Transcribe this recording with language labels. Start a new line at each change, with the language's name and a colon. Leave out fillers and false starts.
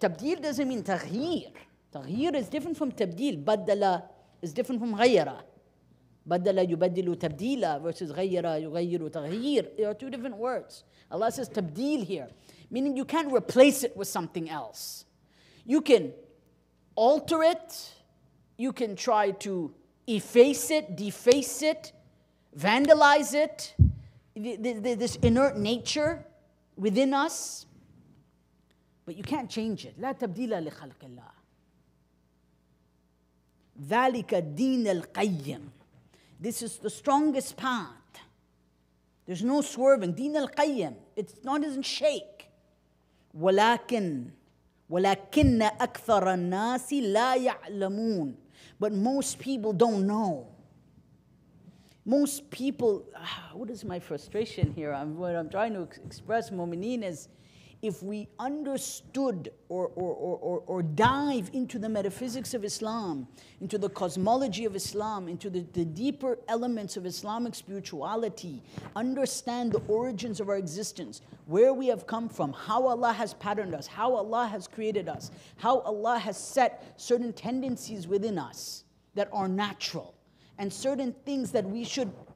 English: Tabdeel doesn't mean تغيير. تغيير is different from تبديل. بدل is different from غير.
Arabic: بدل يبدل تبديلا versus غير يغير تغيير.
English: There are two different words. Allah says تبديل here, meaning you can't replace it with something else. You can alter it. You can try to efface it, deface it, vandalize it. This inert nature within us. But you can't change it.
Arabic: لا تبديل لخلق الله. ذلك الدين القيم.
English: This is the strongest path. There's no swerving.
Arabic: دين القيم.
English: It doesn't shake.
Arabic: ولكن أكثر الناس لا يعلمون.
English: But most people don't know. Most people, what is my frustration here? What I'm trying to express, mu'mineen, is if we understood or dive into the metaphysics of Islam, into the cosmology of Islam, into the deeper elements of Islamic spirituality, understand the origins of our existence, where we have come from, how Allah has patterned us, how Allah has created us, how Allah has set certain tendencies within us that are natural, and certain things that we should